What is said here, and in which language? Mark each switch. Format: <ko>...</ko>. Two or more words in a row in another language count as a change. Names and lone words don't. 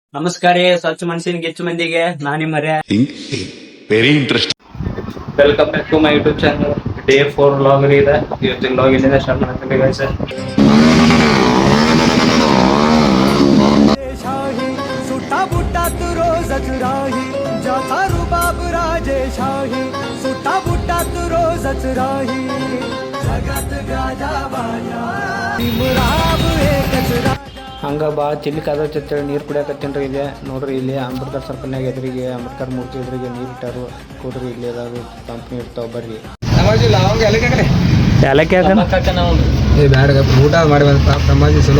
<kn>ನಮಸ್ಕಾರ ಸ್ವಚ್ಛ ಮನಸ್ಸಿನ ಹೆಚ್ಚು ಮಂದಿಗೆ ನಾನಿ ಮರ್ಯ</kn> <en>very interest. welcome back to my YouTube channel. Day 4 log ಇದೆ.</en> <kn>ಇವತ್ತಿನ ಲಾಗ್ ಇಲ್ಲಿಂದ ಸ್ಟಾರ್ಟ್ ಮಾಡ್ತೀವಿ ಗೈಸ್.</kn> <mr>सुटा बुटा तू रोजच राही ज्याचा रुबाब राजेशाही सुटा बुटा तू रोजच राही जगात गाजा बाजा भीमराव एकच राजा.</mr> <kn>ಹಂಗ ಭಾಳ ಚಿಲ್ಲಿ ಕಾದತ್ತೇಳಿ ನೀರು ಕುಡಿಯಕತ್ತೀನ್ರಿ ಇಲ್ಲಿ ನೋಡ್ರಿ. ಇಲ್ಲಿ ಅಂಬೇಡ್ಕರ್ ಸರ್ಕಲ್ನಾಗ ಎದುರಿಗೆ ಅಂಬೇಡ್ಕರ್ ಮೂರ್ತಿ ಎದುರಿಗೆ ನೀರು ಇಟ್ಟಾರು. ಕೊಡ್ರಿ ಇಲ್ಲಿ ಅದಾವ ಕಂಪ್ನಿ ಇರ್ತಾವ ಬರ್ರಿ. ಏಲಕ್ಕಿ ಊಟ ಮಾಡಿ ಬಂದ ಚಲೋ.</kn>